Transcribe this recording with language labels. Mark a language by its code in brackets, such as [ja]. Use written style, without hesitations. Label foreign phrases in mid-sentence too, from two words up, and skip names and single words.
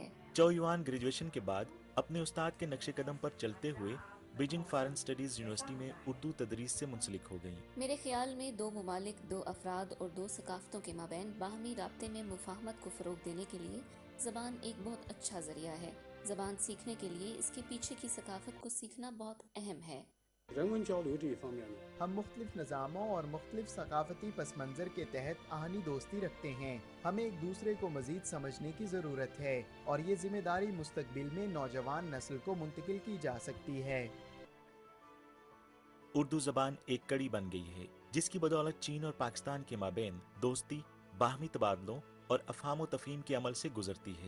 [ur] چو یوآن گریجویشن کے بعد اپنے استاد کے نقش قدم پر چلتے ہوئے بیجنگ فارن اسٹڈیز یونیورسٹی میں اردو تدریس سے منسلک ہو گئیں. میرے خیال میں 2 ممالک، 2 افراد اور 2 ثقافتوں کے مابین باہمی رابطے میں مفاہمت کو فروغ دینے کے لیے زبان ایک بہت اچھا ذریعہ ہے. زبان سیکھنے کے لیے اس کے پیچھے کی ثقافت کو سیکھنا بہت اہم ہے. [zh] 人文交流这一方面呢， [ur] ہم مختلف نظاموں اور مختلف ثقافتی پس منظر کے تحت آہنی دوستی رکھتے ہیں. ہمیں ایک دوسرے کو مزید سمجھنے کی ضرورت ہے اور یہ ذمہ داری مستقبل میں نوجوان نسل کو منتقل کی جا سکتی ہے. اردو زبان ایک کڑی بن گئی ہے، جس کی بدولت چین اور پاکستان کے مابین دوستی، باہمی تبادلوں اور افہام و تفہیم کے عمل سے گزرتی ہے.